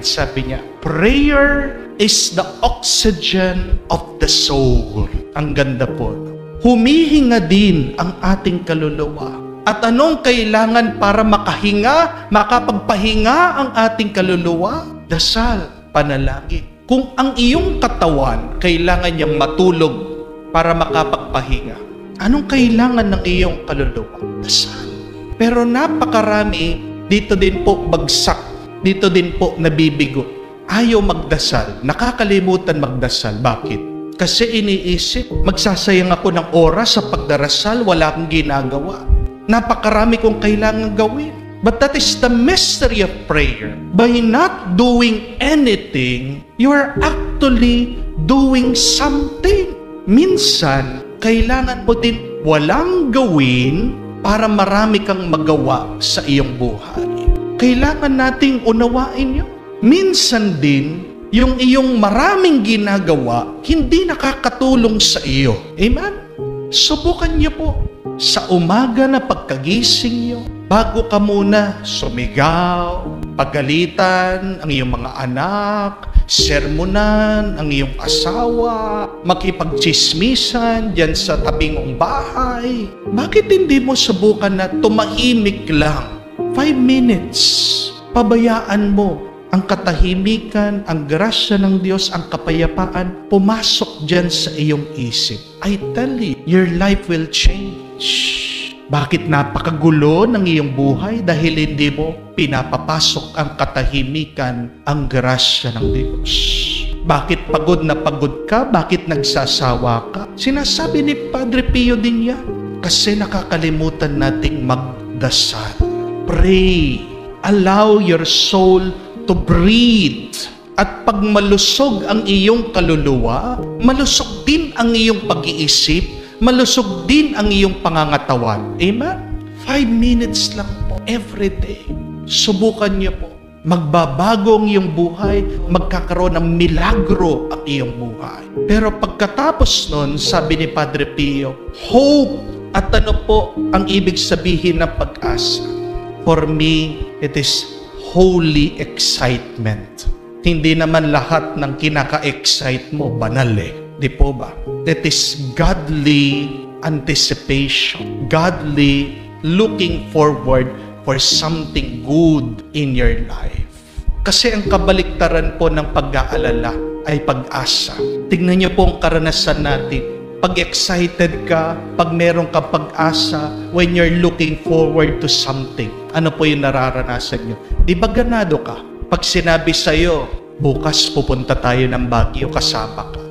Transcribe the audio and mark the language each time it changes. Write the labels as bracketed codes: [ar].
[tl] Sabi niya, [en] prayer is the oxygen of the soul. [tl] Ang ganda po. Humihinga din ang ating kaluluwa. At anong kailangan para makapagpahinga ang ating kaluluwa? Dasal, panalangin. Kung ang iyong katawan kailangan niyang matulog para makapagpahinga, anong kailangan ng iyong kaluluwa? Dasal. Pero napakarami, dito din po bagsak, dito din po nabibigo. Ayaw magdasal, nakakalimutan magdasal. Bakit? Kasi iniisip, magsasayang ako ng oras sa pagdarasal, wala akong ginagawa. Napakarami kong kailangan gawin. [en] But that is the mystery of prayer. By not doing anything, you are actually doing something. [tl] Minsan, kailangan mo din walang gawin para marami kang magawa sa iyong buhay. Kailangan nating unawain yun. Minsan din, yung iyong maraming ginagawa, hindi nakakatulong sa iyo. Amen? Subukan niyo po sa umaga na pagkagising niyo, bago ka muna sumigaw, pagalitan ang iyong mga anak, sermonan ang iyong asawa, makipagchismisan dyan sa tabing mong bahay. Bakit hindi mo subukan na tumahimik lang? 5 minutes. Pabayaan mo ang katahimikan, ang grasya ng Diyos, ang kapayapaan, pumasok dyan sa iyong isip. [en] I tell you, your life will change. [tl] Bakit napakagulo ng iyong buhay? Dahil hindi mo pinapapasok ang katahimikan, ang grasya ng Diyos. Bakit pagod na pagod ka? Bakit nagsasawa ka? Sinasabi ni Padre Pio din yan. Kasi nakakalimutan nating magdasal. Pray. [en] Allow your soul to breathe. [tl] At pag malusog ang iyong kaluluwa, malusog din ang iyong pag-iisip, malusog din ang iyong pangangatawan. Amen? [en] 5 minutes lang po every day. [tl] Subukan niyo po. Magbabago ang iyong buhay, magkakaroon ng milagro ang iyong buhay. Pero pagkatapos nun, sabi ni Padre Pio, hope. At ano po ang ibig sabihin ng pag-asa? [en] For me, it is holy excitement. [tl] Hindi naman lahat ng kinaka-excite mo banal eh. Di po ba? [en] That is godly anticipation. Godly looking forward for something good in your life. [tl] Kasi ang kabaliktaran po ng pag-aalala ay pag-asa. Tingnan niyo po ang karanasan natin. Pag excited ka, pag meron ka pag-asa, [en] when you're looking forward to something, [tl] ano po yung nararanasan nyo? Di ba ganado ka? Pag sinabi sa'yo, bukas pupunta tayo ng Baguio, kasama ka.